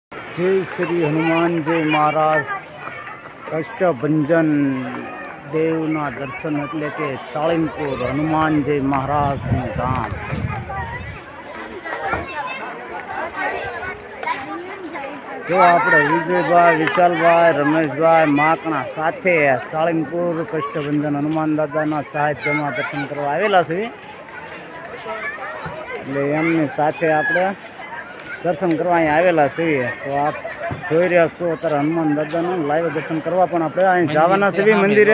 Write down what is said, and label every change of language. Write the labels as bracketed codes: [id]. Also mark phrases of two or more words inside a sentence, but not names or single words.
[gu] જય શ્રી હનુમાન જય મહારાજ કષ્ટભંજન દેવના દર્શન એટલે કે સાળંગપુર હનુમાન જય મહારાજ ધામ। जो આપણે વિજયભાઈ વિશાલભાઈ રમેશભાઈ માકણા સાથે સાળંગપુર કષ્ટભંજન હનુમાન દાદાના સાહિત્યમાં દર્શન કરવા આવેલા છે, એટલે એમની સાથે આપણે દર્શન કરવા અહીં આવેલા છીએ। તો આપ જોઈ રહ્યા છો અત્યારે હનુમાન દાદાનું લાઈવ દર્શન કરવા પણ આપણે અહીં જવાના છીએ મંદિરે।